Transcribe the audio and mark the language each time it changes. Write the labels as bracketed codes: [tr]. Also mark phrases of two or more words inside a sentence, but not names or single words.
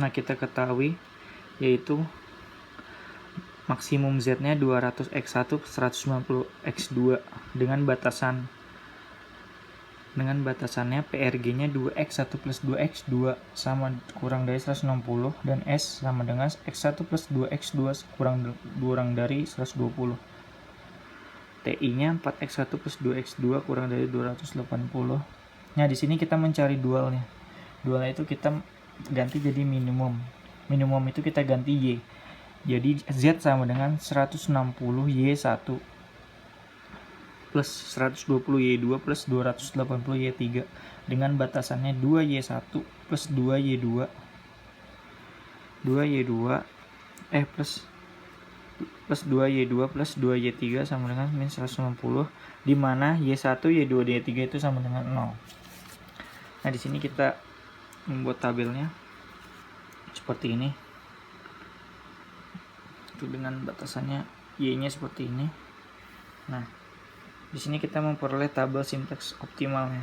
[id] Nah, kita ketahui yaitu maksimum Z-nya 200 X1 190 X2 dengan batasannya PRG-nya 2X1 plus 2X2 sama kurang dari 160 dan S sama dengan X1 plus 2X2 kurang dari 120. TI-nya 4X1 plus 2X2 kurang dari 280. Nah, di sini kita mencari dualnya. Dualnya itu kita ganti jadi minimum. Minimum itu kita ganti Y. Jadi Z sama dengan 160Y1 plus 120Y2 plus 280Y3 dengan batasannya 2Y1 plus 2Y2 plus 2Y2 plus 2Y3 sama dengan min 160, di mana Y1, Y2, Y3 itu sama dengan 0. Nah, di sini kita membuat tabelnya seperti ini. Itu dengan batasannya Y-nya seperti ini. Nah, di sini kita memperoleh tabel simpleks optimalnya.